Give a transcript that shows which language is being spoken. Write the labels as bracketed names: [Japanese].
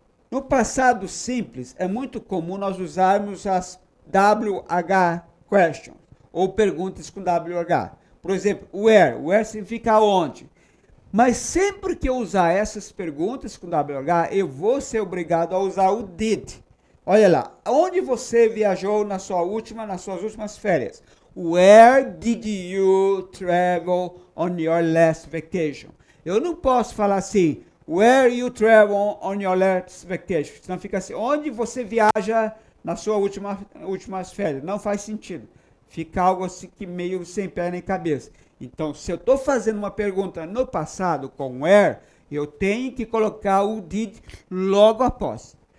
[Portuguese] No passado simples, é muito comum nós usarmos as WH questions, ou perguntas com WH. Por exemplo, where significa onde. Mas sempre que eu usar essas perguntas com WH, eu vou ser obrigado a usar o did. Olha lá, onde você viajou nas suas últimas férias? [English] Where did you travel on your last vacation? [Portuguese] Eu não posso falar assim, [English] where you travel on your last vacation. [Portuguese] Senão fica assim, onde você viaja na sua últimas férias. Não faz sentido. Fica algo assim que meio sem pé nem cabeça. Então, se eu estou fazendo uma pergunta no passado com where, eu tenho que colocar o did logo após.